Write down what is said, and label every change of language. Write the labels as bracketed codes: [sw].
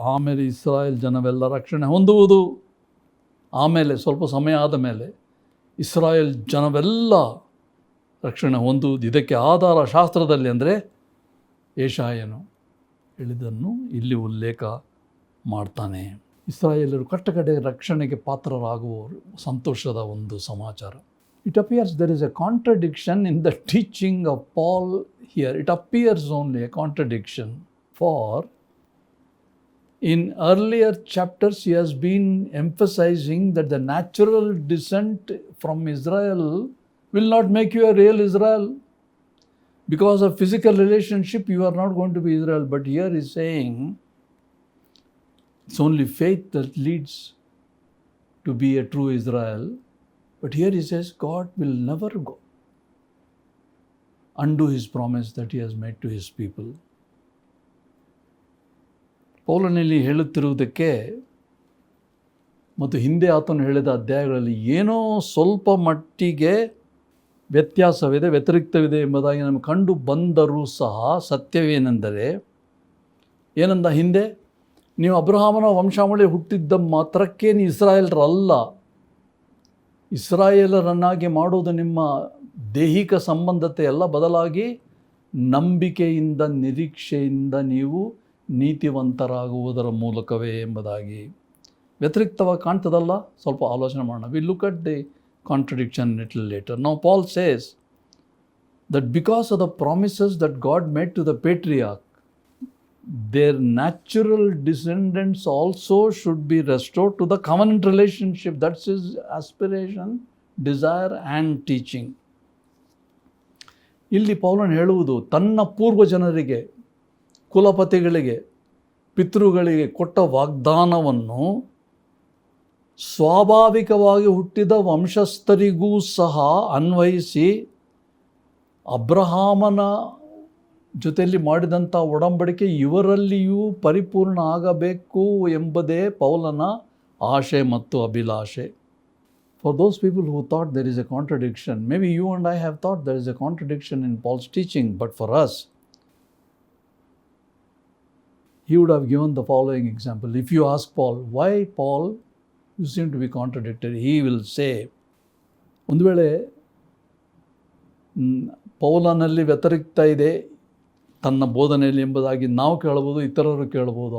[kn] ಆಮೇಲೆ ಇಸ್ರಾಯೇಲ್ ಜನವೆಲ್ಲ ರಕ್ಷಣೆ ಹೊಂದುವುದು. ಆಮೇಲೆ ಸ್ವಲ್ಪ ಸಮಯ ಆದ ಮೇಲೆ ಇಸ್ರಾಯೇಲ್ ಜನವೆಲ್ಲ ರಕ್ಷಣೆ ಹೊಂದುವುದು. ಇದಕ್ಕೆ ಆಧಾರ ಶಾಸ್ತ್ರದಲ್ಲಿ ಅಂದರೆ ಯೆಶಾಯನು ಹೇಳಿದ್ದನ್ನು ಇಲ್ಲಿ ಉಲ್ಲೇಖ ಮಾಡ್ತಾನೆ. ಇಸ್ರಾಯೇಲರು ಕಟ್ಟಕಡೆ ರಕ್ಷಣೆಗೆ ಪಾತ್ರರಾಗುವವರು. ಸಂತೋಷದ ಒಂದು ಸಮಾಚಾರ. [en] It appears there is a contradiction in the teaching of Paul here. It appears only a contradiction. For in earlier chapters he has been emphasizing that the natural descent from Israel will not make you a real Israel. Because of physical relationship you are not going to be Israel. But here he is saying it's only faith that leads to be a true Israel. But here he says God will never undo his promise that he has made to his people. [kn] ಪೌಲನಲ್ಲಿ ಹೇಳುತ್ತಿರುವುದಕ್ಕೆ ಮತ್ತು ಹಿಂದೆ ಆತನು ಹೇಳಿದ ಅಧ್ಯಾಯಗಳಲ್ಲಿ ಏನೋ ಸ್ವಲ್ಪ ಮಟ್ಟಿಗೆ ವ್ಯತ್ಯಾಸವಿದೆ, ವ್ಯತಿರಿಕ್ತವಿದೆ ಎಂಬುದಾಗಿ ನಮಗೆ ಕಂಡು ಬಂದರೂ ಸಹ ಸತ್ಯವೇನೆಂದರೆ, ಏನಂದ ಹಿಂದೆ, ನೀವು ಅಬ್ರಹಾಮನ ವಂಶಾವಳಿ ಹುಟ್ಟಿದ್ದ ಮಾತ್ರಕ್ಕೆ ನೀವು ಇಸ್ರಾಯೇಲರಲ್ಲ. ಇಸ್ರಾಯೇಲರನ್ನಾಗಿ ಮಾಡುವುದು ನಿಮ್ಮ ದೈಹಿಕ ಸಂಬಂಧತೆ ಎಲ್ಲ, ಬದಲಾಗಿ ನಂಬಿಕೆಯಿಂದ ನಿರೀಕ್ಷೆಯಿಂದ ನೀವು ನೀತಿವಂತರಾಗುವುದರ ಮೂಲಕವೇ ಎಂಬುದಾಗಿ ವ್ಯತಿರಿಕ್ತವಾಗಿ ಕಾಣ್ತದಲ್ಲ. ಸ್ವಲ್ಪ ಆಲೋಚನೆ ಮಾಡೋಣ. [en] We look at the contradiction little later. Now Paul says that because of the promises that God made to the patriarch, their natural descendants also should be restored to the covenant relationship. That's his aspiration, desire and teaching. [kn] ಇಲ್ಲಿ ಪೌಲನು ಹೇಳುವುದು, ತನ್ನ ಪೂರ್ವ ಜನರಿಗೆ, ಕುಲಪತಿಗಳಿಗೆ, ಪಿತೃಗಳಿಗೆ ಕೊಟ್ಟ ವಾಗ್ದಾನವನ್ನು ಸ್ವಾಭಾವಿಕವಾಗಿ ಹುಟ್ಟಿದ ವಂಶಸ್ಥರಿಗೂ ಸಹ ಅನ್ವಯಿಸಿ ಅಬ್ರಹಾಮನ ಜೊತೆಯಲ್ಲಿ ಮಾಡಿದಂಥ ಒಡಂಬಡಿಕೆ ಇವರಲ್ಲಿಯೂ ಪರಿಪೂರ್ಣ ಆಗಬೇಕು ಎಂಬುದೇ ಪೌಲನ ಆಶೆ ಮತ್ತು ಅಭಿಲಾಷೆ. [en] For those people who thought there is a contradiction, maybe you and I have thought there is a contradiction in Paul's teaching, but for us, he would have given the following example. If you ask Paul, why Paul, you seem to be contradictory, he will say, [kn] ಒಂದು ವೇಳೆ ಪೌಲನಲ್ಲಿ ವ್ಯತಿರಿಕ್ತ ಇದೆ ತನ್ನ ಬೋಧನೆಯಲ್ಲಿ ಎಂಬುದಾಗಿ ನಾವು ಕೇಳಬಹುದು, ಇತರರು ಕೇಳಬಹುದು.